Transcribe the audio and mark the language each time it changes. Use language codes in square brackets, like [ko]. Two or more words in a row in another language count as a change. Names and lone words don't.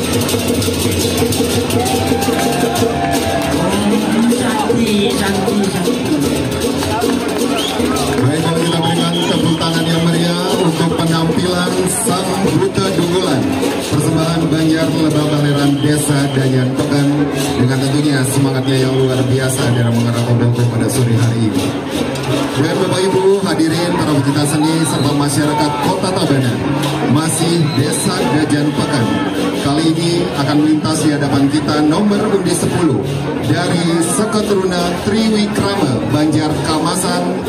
[id] Baik, kalau kita berikan tepuk tangan yang meriah untuk penampilan Sang Buta Dungulan persembahan Banjar Lebah Baleran Desa Dayan Pekan dengan tentunya semangatnya yang luar biasa dalam mengarah Bogor pada sore hari ini. Dan Bapak Ibu hadirin para pecinta seni serta masyarakat Kota Tabanan, masih Desa Dayan Pekan kali ini akan melintas di hadapan kita nomor undi 10 dari Seketuruna Triwikrama Banjar Kamasan.